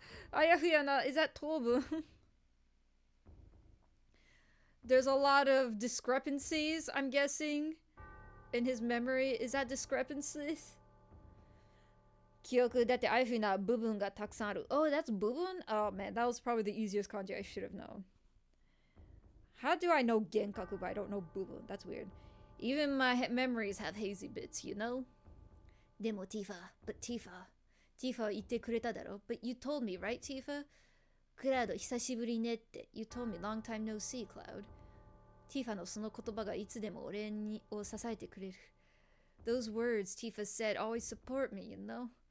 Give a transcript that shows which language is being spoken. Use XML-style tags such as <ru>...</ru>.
<ja>あやふやな、</ja> <en>is that</en> <ja>糖分?</ja> <en>There's a lot of discrepancies, I'm guessing, in his memory. Is that discrepancies?</en> <ja>記憶だってあやふやな部分がたくさんある。</ja> <en>Oh, that's 部分? Oh man, that was probably the easiest kanji I should have known. How do I know Genkaku but I don't know Bubun? That's weird. Even my memories have hazy bits, you know?</en> <ja>でも Tifa,</ja> <en>but Tifa</en> <ja>言ってくれただろ?</ja> <en>But you told me, right, Tifa?</en> <ja>クラウド久しぶりねって</ja> <en>You told me long time no see, Cloud.</en> <ja>Tifa のその言葉がいつでも俺を支えてくれる.</ja> <en>Those words Tifa said always support me, you know?</en>